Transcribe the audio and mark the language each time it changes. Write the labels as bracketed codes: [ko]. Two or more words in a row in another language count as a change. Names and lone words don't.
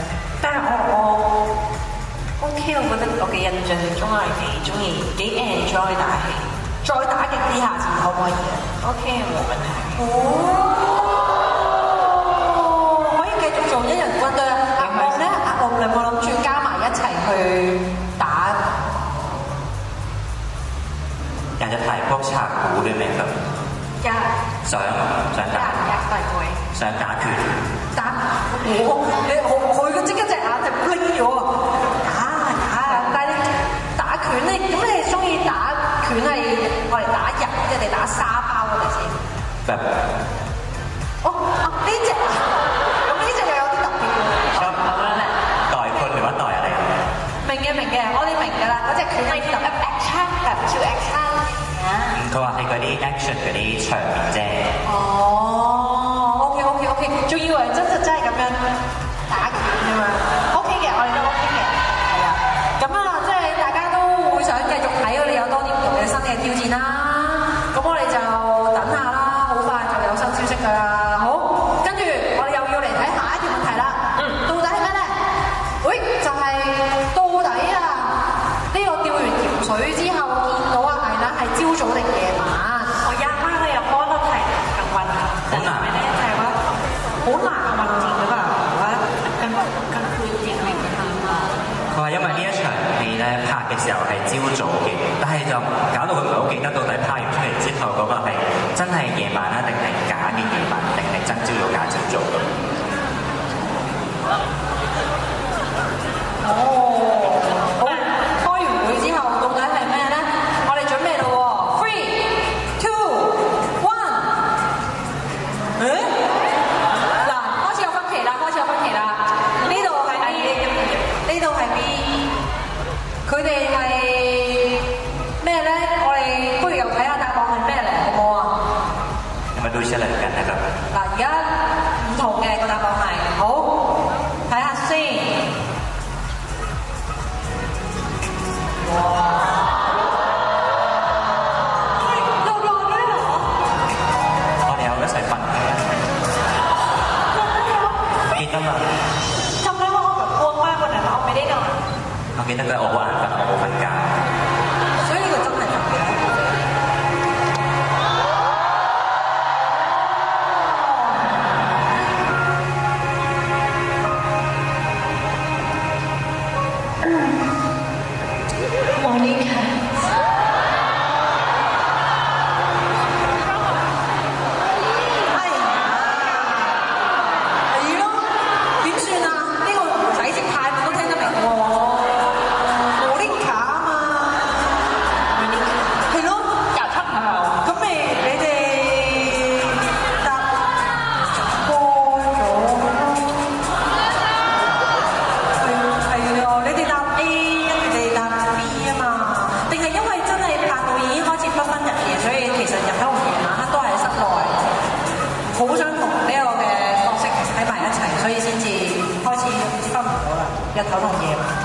[yue] 但係我 OK，我覺得我嘅印象中係幾中意幾 enjoy 打戲。再打勁啲下次可唔可以啊 OK，冇問題。哦，可以繼續做一人軍隊啊！阿樂咧，你有冇諗住加埋一齊去打？ [th] อยากจะถ่ายพวกฉากบู๊ด้วยไหมครับ อยาก [yue] 想打大會。想打拳。打佢嘅即刻隻眼就拎咗啊！打，但係你打拳咧，咁你係中意打拳係我嚟打人，即係你打沙包嗰啲先？ [th] แบบ [yue] 哦呢隻啊，咁呢隻又有啲特別喎。 [th] ชอบต่อยคนหรือว่าต่อยอะไร [yue] 明嘅，我哋明㗎啦，嗰隻拳係特別 action แบบ叫 action 啊。佢話係嗰啲 action 嗰啲場面啫。哦，OK，仲以為真係咁樣打拳㗎嘛 ？OK 嘅，我哋都 OK 嘅，係啊。咁啊，即係大家都會想繼續睇我哋有多啲唔同嘅新嘅挑戰啦。咁我哋就等下啦，好快就有新消息㗎啦。好，跟住我哋又要嚟睇下一條問題啦。到底係咩咧？喂，就係到底啊呢個釣完鹽水之後見到阿倪娜係朝早定夜晚？ [th] วันจริงหรือเปล่าหรือว่ากลางคืนจริงอะไรอย่างเงี้ย [yue] 佢話因為呢一場戲咧拍嘅時候係朝早嘅，但係就搞到佢唔係好記得到底拍完出嚟之後嗰個係真係夜晚啊，定係假嘅夜晚，定係真朝早假朝早咁。哦，好，開完會之後到底係咩咧？我哋準備咯喎 ， [en] three two one， [yue] 誒，嗱，開始有分歧啦，開始有分歧啦，呢度係 A， 呢度係 B， 佢哋係咩咧？我哋不如又睇下答案係咩嚟，好唔好啊？咁啊，都出嚟緊 [th] นะครับ。 [yue] 嗱，而家唔同嘅個答案係好，睇下先。我哋有一齊瞓嘅，記得嘛？ [th] จำได้ว่าอ้อแบบง่วงมากวันนั้นอ้อไม่ได้นอน [yue] 我記得佢我好眼瞓，我冇瞓覺。所以呢個真係特別。 Monica 係咯，點算啊？呢個唔使識泰文都聽得明喎。Monica 啊嘛，係咯， [th] อยากทักหา [yue] 咁咪你哋答過咗咯。係啊，你哋答 A， 人哋答 B 啊嘛。定係因為真係拍到已經開始不分日夜，所以其實日頭同夜晚黑都係喺室內，好想同呢個嘅角色喺埋一齊，所以先至開始分唔到啦，日頭同夜晚。